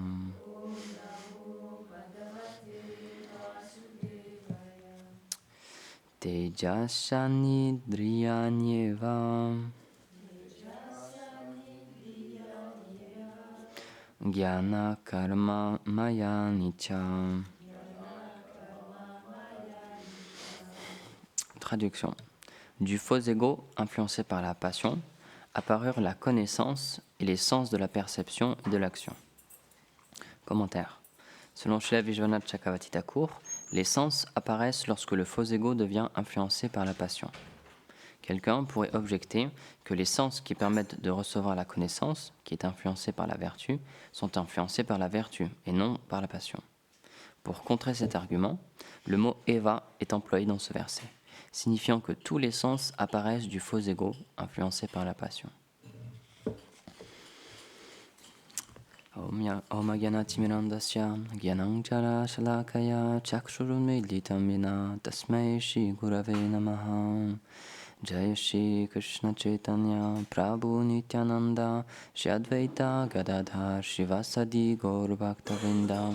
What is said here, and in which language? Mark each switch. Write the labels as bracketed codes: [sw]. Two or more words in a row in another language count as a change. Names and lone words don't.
[sa] तेजसनिद्रियान्येव ज्ञान कर्म मयानिच. [fr] Traduction. Du faux ego influencé par la passion apparurent la connaissance et les sens de la perception et de l'action. Commentaire. Selon Srila Vishwanath Chakravarti Thakur, les sens apparaissent lorsque le faux ego devient influencé par la passion. Quelqu'un pourrait objecter que les sens qui permettent de recevoir la connaissance, qui est influencée par la vertu, sont influencés par la vertu et non par la passion. Pour contrer cet argument, le mot eva est employé dans ce verset, signifiant que tous les sens apparaissent du faux ego influencé par la passion. [sa] ॐ अज्ञानतिमिरान्धस्य ज्ञानाञ्जर शलाकया चक्षुरुन्मीलितं येन तस्मै श्री गुरवे नमः. जय श्री कृष्ण चैतन्य प्रभु नित्यानन्द श्री अद्वैत गदाधर शिवासादि गौर भक्तविन्द.